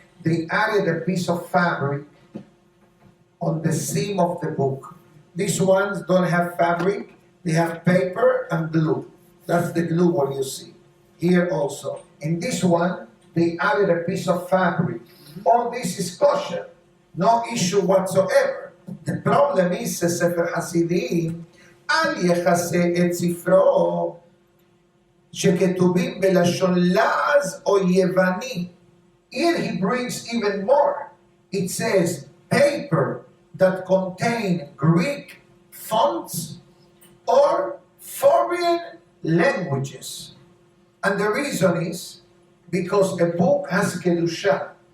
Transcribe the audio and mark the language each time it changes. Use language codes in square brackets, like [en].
[en] They added a piece of fabric on the seam of the book. These ones don't have fabric, they have paper and glue. That's the glue what you see. Here also. In this one, they added a piece of fabric. All this is kosher. No issue whatsoever. The problem is, [he] Sefer Hasidim, אל יחסה את ספרו שכתובים בלשון לעז או יווני. [en] Here he brings even more. It says paper that contain Greek fonts or foreign languages. And the reason is because a book has kedusha.